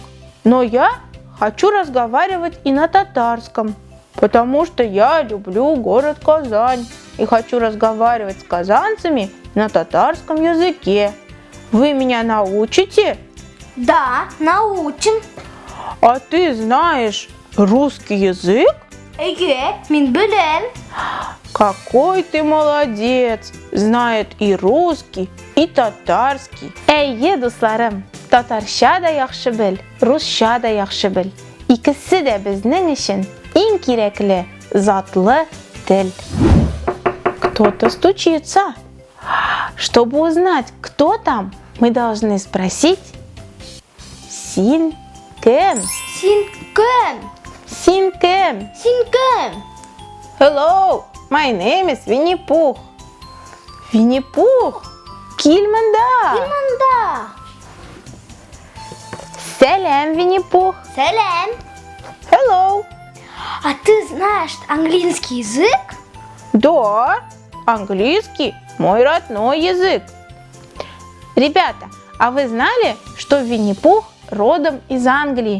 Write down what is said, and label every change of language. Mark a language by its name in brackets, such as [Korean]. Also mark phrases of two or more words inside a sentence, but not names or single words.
[Russian] Но я хочу разговаривать и на татарском, потому что я люблю город Казань и хочу разговаривать с казанцами на татарском языке. Вы меня научите? Да, научим. А ты знаешь русский язык? [Tatar] Мин белем. [Russian] Какой ты молодец! Знает и русский, и татарский. [Tatar] Әйе, дусларым, татарша да яхшы бел, русша да яхшы бел. Икесе дә безнең өчен иң кирәкле затлы тел. [Russian] Кто-то стучится. Чтобы узнать, кто там, мы должны спросить [Tatar] «Син кем?» Син кем? «Син кем?» Син кем? [English] Hello, my name is Winnie Pooh. Winnie Pooh, [Tatar] Кильманда. Кильманда. Сәлем, Winnie Pooh. Сәлем. [English] Hello. [Russian] А ты знаешь английский язык? Да, английский мой родной язык. Ребята, а вы знали, что Винни-Пух родом из Англии?